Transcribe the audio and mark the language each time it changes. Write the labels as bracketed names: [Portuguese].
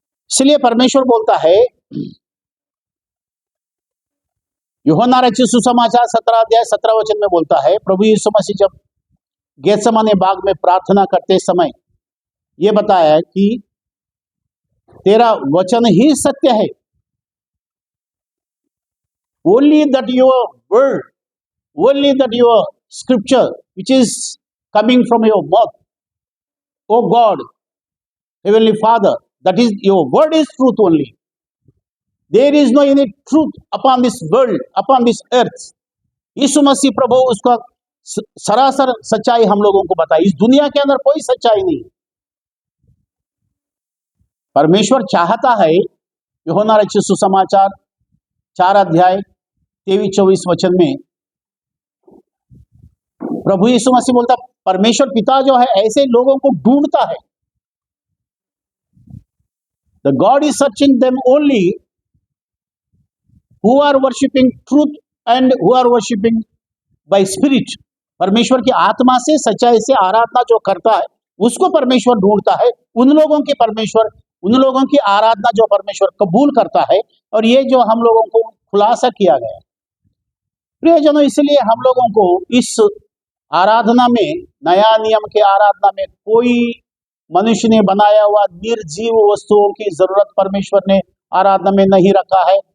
[Hindi] इसलिए परमेश्वर बोलता है, यूहन्ना रचित सुसमाचार 17 अध्याय 17 वचन में बोलता है, प्रभु यीशु मसीह जब गेत्सेमने बाग में प्रार्थना करते समय ये बताया कि तेरा वचन ही सत्य है। [English] Only that your word, only that your scripture which is coming from your mouth, O God, Heavenly Father, that is your word is truth only. There is no any truth upon this world, upon this earth. [Hindi] यीशु मसीह प्रभु उसका सरासर सच्चाई हम लोगों को बताई। इस दुनिया के अंदर कोई सच्चाई नहीं। परमेश्वर चाहता है, यूहन्ना रचित सुसमाचार 4 अध्याय 23-24 वचन में प्रभु यीशु मसीह बोलता, परमेश्वर पिता जो है ऐसे लोगों को ढूंढता है। [English] The God is searching them only who are worshipping truth and who are worshipping by spirit. [Hindi] परमेश्वर की आत्मा से सच्चाई से आराधना जो करता है उसको परमेश्वर ढूंढता है। उन लोगों की आराधना जो परमेश्वर कबूल करता है। और ये जो हम लोगों को खुलासा किया गया प्रियजनों, इसलिए हम लोगों को इस आराधना में, नया नियम के आराधना में, कोई मनुष्य ने बनाया हुआ निर्जीव वस्तुओं की जरूरत परमेश्वर ने आराधना में नहीं रखा है।